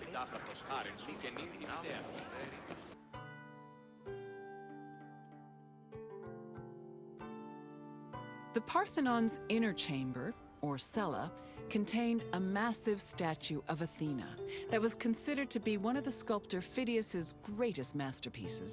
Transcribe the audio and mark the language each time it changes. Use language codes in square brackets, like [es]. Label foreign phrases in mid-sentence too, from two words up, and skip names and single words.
[el] προς χάριν σου και νύχη την ιδέα σου. [en] The Parthenon's inner chamber, or cella, contained a massive statue of Athena that was considered to be one of the sculptor Phidias's greatest masterpieces.